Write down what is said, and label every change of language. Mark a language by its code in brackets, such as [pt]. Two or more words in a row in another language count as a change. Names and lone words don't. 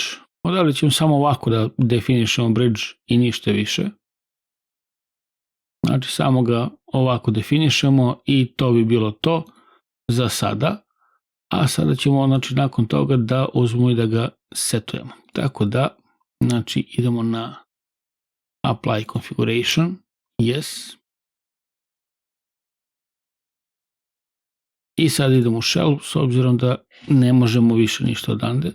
[sr] Odavde ćemo samo ovako da definišemo bridge i ništa više. Znači samo ga ovako definišemo i to bi bilo to za sada. A sada ćemo znači nakon toga da uzmemo i da ga setujemo. Tako da znači idemo na [en] apply configuration, yes. [sr] I sad idemo u shell s obzirom da ne možemo više ništa odande.